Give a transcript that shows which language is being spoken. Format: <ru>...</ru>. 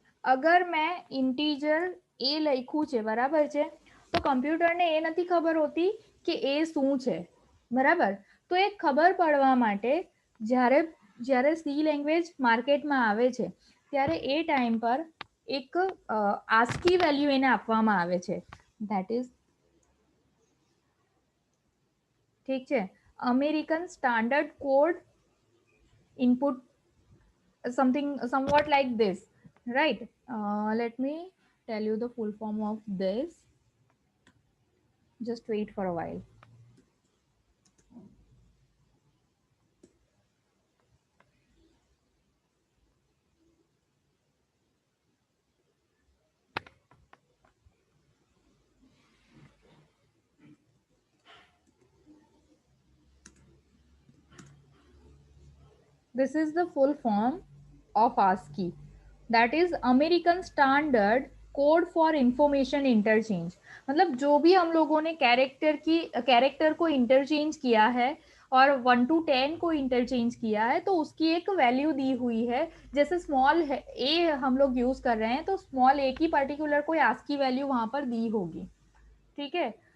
<gu>અગર મેં ઇન્ટીજર એ લખ્યું છે, બરાબર છે, તો કમ્પ્યુટરને એ નથી ખબર હોતી કે એ શું છે, બરાબર. તો એ ખબર પડવા માટે જ્યારે જ્યારે સી લેંગ્વેજ માર્કેટમાં આવે છે ત્યારે એ ટાઈમ પર એક આસ્કી વેલ્યુ એને આપવામાં આવે છે.</gu> <en>that is,</en> <hi>ठीक है,</hi> <en>American standard code input, something somewhat like this, right? Let me tell you the full form of this. Just wait for a while. This is the full form of ASCII, that is American Standard Code for Information Interchange.</en> <hi>मतलब जो भी हम लोगों ने character को interchange किया है और 1 to 10 को इंटरचेंज किया है, तो उसकी एक वैल्यू दी हुई है. जैसे स्मॉल ए हम लोग यूज कर रहे हैं, तो स्मॉल ए की पर्टिकुलर कोई ASCII वैल्यू वहां पर दी होगी. ठीक है.</hi>